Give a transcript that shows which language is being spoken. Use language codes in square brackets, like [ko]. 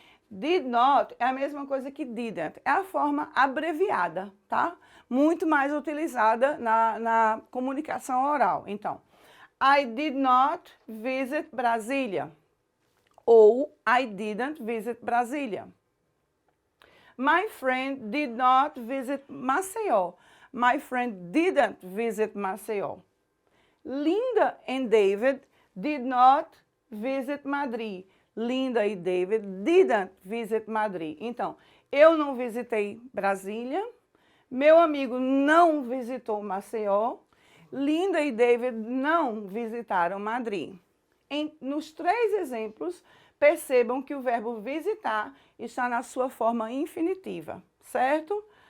[pt] Did not é a mesma coisa que didn't. É a forma abreviada, tá? Muito mais utilizada na comunicação oral. [en] Então, I did not visit Brasília. Ou I didn't visit Brasília. My friend did not visit Maceió. My friend didn't visit Maceió. Linda and David did not visit Madrid. Linda e David didn't visit Madrid. [pt] Então, eu não visitei Brasília. Meu amigo não visitou Maceió. Linda e David não visitaram Madrid. Nos 3 exemplos, percebam que o verbo visitar está na sua forma infinitiva, certo?